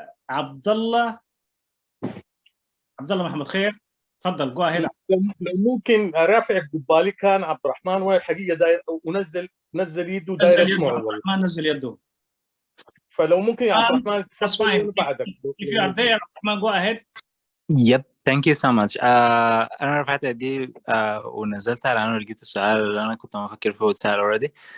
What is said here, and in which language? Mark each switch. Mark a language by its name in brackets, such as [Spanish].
[Arabic] Abdullah محمد خير، تفضل. [English] go ahead. [Arabic] لو ممكن رافع قبالي كان عبد الرحمن، وين الحقيقه داير ونزل يده داير اسمعه. عبد الرحمن نزل يده، فلو ممكن يا عبد الرحمن تفضل بعدك. [English] If you are there, عبد الرحمن, go ahead. Yep, thank you so much. [Arabic] أنا رفعت دي ونزلتها لأنه لقيت السؤال اللي أنا كنت مفكر فيه واتسأل already.